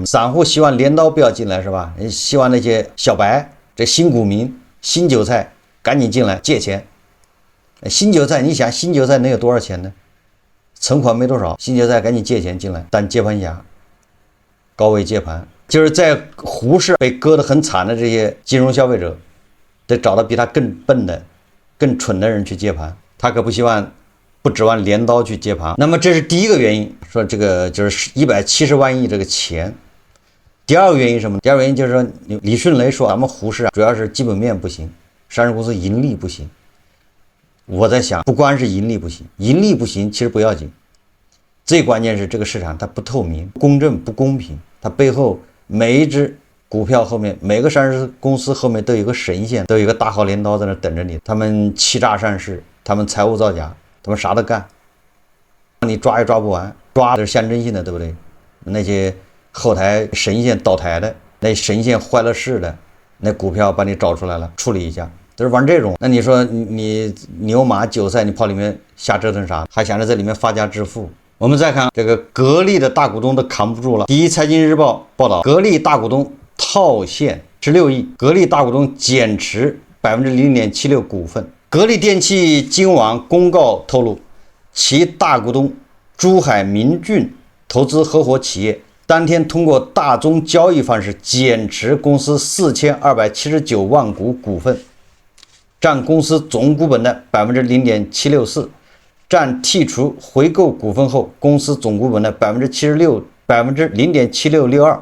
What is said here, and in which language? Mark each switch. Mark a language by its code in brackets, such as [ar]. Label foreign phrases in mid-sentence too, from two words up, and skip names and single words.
[zh] 散戶希望鐮刀不要進來是吧？希望那些小白、這新股民、新韭菜趕緊進來借錢。新韭菜，你想新韭菜能有多少錢呢？存款沒多少，新韭菜趕緊借錢進來當接盤俠，高位接盤。就是在胡適被割得很慘的這些金融消費者，得找到比他更笨的、更蠢的人去接盤。他可不希望不指望鐮刀去接盤。那麼這是第一個原因，說這個就是170萬億這個錢。第二個原因是什麼？第二個原因就是說，李迅雷說咱們胡適啊，主要是基本面不行，上市公司盈利不行。我在想，不光是盈利不行，盈利不行其實不要緊，最關鍵是這個市場它不透明、公正、不公平，它背後。每一隻股票後面，每個上市公司後面都有個神仙，都有一個大號鐮刀在那等着你。他們欺詐上市，他們財務造假，他們啥都幹，你抓也抓不完，抓的是象徵性的，對不對？那些後台神仙倒台的，那神仙壞了事的，那股票把你找出來了，處理一下， 都是玩這種。那你說你牛馬韭菜，你跑裡面瞎折腾啥？還想着在裡面发家致富？我们再看这个格力的大股東都扛不住了。第一財經日報報道，格力大股東套現16億，格力大股東減持0.76%股份。格力電器今晚公告透露，其大股東珠海明駿投資合夥企業當天通過大宗交易方式減持公司4279萬股股份，佔公司總股本的0.764%，佔剔除回購股份後公司總股本的0.7662%。